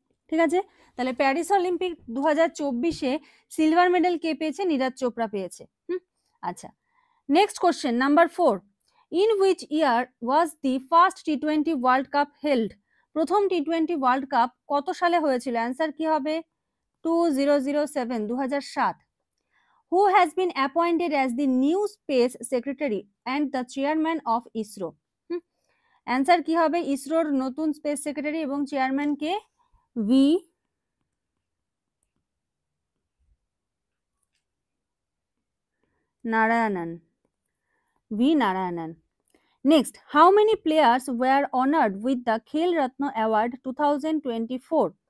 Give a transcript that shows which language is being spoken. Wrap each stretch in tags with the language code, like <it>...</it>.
<bn>ঠিক আছে, তাহলে প্যারিস অলিম্পিক 2024-এ সিলভার মেডেল কে পেয়েছে? নীরাজ চোপড়া পেয়েছে।</bn> <en>আচ্ছা, next question number 4, in which year was the first T20 world cup held?</en> <bn>প্রথম টি20 ওয়ার্ল্ড কাপ কত সালে হয়েছিল? অ্যান্সার কি হবে? 2007, 2007।</bn> <en>Who has been appointed as the new space secretary and the chairman of ISRO?</en> <bn>Answer কি হবে? ইসরোর নতুন স্পেস সেক্রেটারি এবং chairman K? V Narayanan. V Narayanan.</bn> <en>Next, how many players were honoured with the Khel Ratna award 2024?</en>